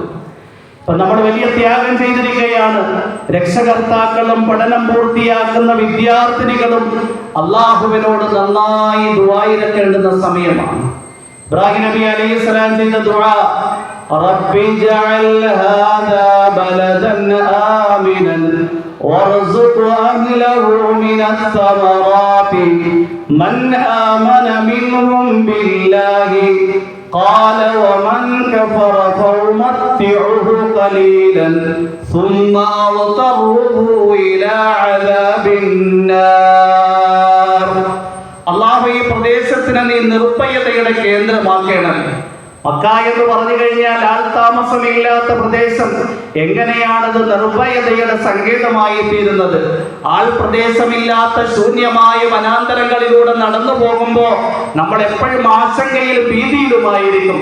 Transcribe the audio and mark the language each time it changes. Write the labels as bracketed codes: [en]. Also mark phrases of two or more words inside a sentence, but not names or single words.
[ml] അപ്പൊ നമ്മൾ വലിയ ത്യാഗം ചെയ്തിരിക്കുകയാണ്. രക്ഷകർത്താക്കളും പഠനം പൂർത്തിയാക്കുന്ന വിദ്യാർത്ഥിനികളും അള്ളാഹുവിനോട് നന്നായി ദുആയിരക്കേണ്ടുന്ന സമയമാണ്. ഇബ്രാഹിം നബി അലൈഹിസ്സലാം ചെയ്ത ദുആ, [ar] رب اجعل هذا بلدا آمنا وارزق أهله من الثمرات من آمن منهم بالله قال ومن كفر فأمتعه قليلا ثم أضطره إلى عذاب النار. [ml] അല്ലാഹു ഈ പ്രദേശത്തിനെ നീ നിർഭയതയുടെ കേന്ദ്രമാക്കണം. മക്ക എന്ന് പറഞ്ഞു കഴിഞ്ഞാൽ ആൾ താമസമില്ലാത്ത പ്രദേശം. എങ്ങനെയാണത് നിർഭയതയുടെ സങ്കേതമായി തീരുന്നത്? ആൾ പ്രദേശമില്ലാത്ത ശൂന്യമായ വനാന്തരങ്ങളിലൂടെ നടന്നു പോകുമ്പോൾ നമ്മൾ എപ്പോഴും ആശങ്കയിലും ഭീതിയിലുമായിരിക്കും.